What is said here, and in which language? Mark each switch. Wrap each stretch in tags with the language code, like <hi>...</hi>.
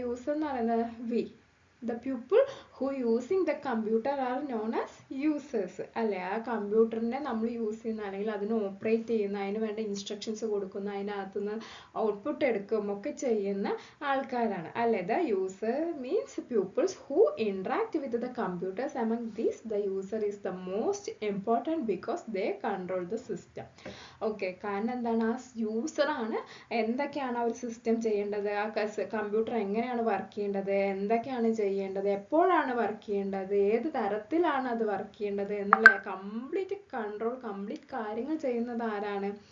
<ml>User എന്ന് പറയുന്നത്</ml> <en>the people who using the computer are known as users അല്ലേ?</en> <ml>ആ കമ്പ്യൂട്ടറിനെ നമ്മൾ യൂസ് ചെയ്യുന്ന അല്ലെങ്കിൽ അതിനെ ഓപ്പറേറ്റ് ചെയ്യുന്ന, അതിന് വേണ്ട ഇൻസ്ട്രക്ഷൻസ് കൊടുക്കുന്ന, അതിനകത്തുനിന്ന് ഔട്ട്പുട്ട് എടുക്കുകയും ഒക്കെ ചെയ്യുന്ന ആൾക്കാരാണ് അല്ലേ?</ml> <en>The user means pupils who interact with the computers. Among these the user is the most important because they control the system.</en> <ml>Okay, കാരണം എന്താണ്? ആ യൂസറാണ് എന്തൊക്കെയാണ് ആ ഒരു സിസ്റ്റം ചെയ്യേണ്ടത്, ആ കമ്പ്യൂട്ടർ എങ്ങനെയാണ് വർക്ക് ചെയ്യേണ്ടത്, എന്തൊക്കെയാണ് ചെയ്യേണ്ടത്, എപ്പോഴാണ് വർക്ക് ചെയ്യേണ്ടത്, ഏത് തരത്തിലാണ് അത് വർക്ക് ചെയ്യേണ്ടത് എന്നുള്ള കംപ്ലീറ്റ് കൺട്രോൾ, കംപ്ലീറ്റ് കാര്യങ്ങൾ ചെയ്യുന്നത് ആരാണ്?</ml>